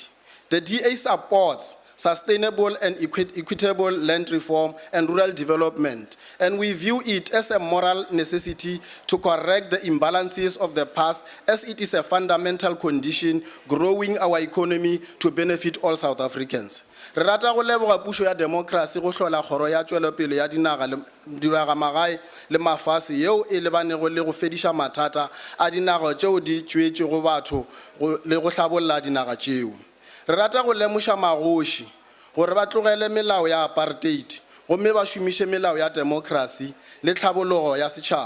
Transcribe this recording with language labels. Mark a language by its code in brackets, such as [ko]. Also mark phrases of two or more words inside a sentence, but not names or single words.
[en] The DA supports sustainable and equitable land reform and rural development, and we view it as a moral necessity to correct the imbalances of the past, as it is a fundamental condition growing our economy to benefit all South Africans. [nso] Re rata go leboga puso ya democracy go hlola kgoro ya tšwelopele ya dinagamagae le mafase yeo e lebanego le go fediša mathata a dinaga tšeo di tšwetšego batho le go hlabolla dinaga tšeo. Re rata go lemoša magoši gore ba tlogele melao ya apartheid gomme ba šomiše melao ya democracy le tlhabologo ya setšhaba.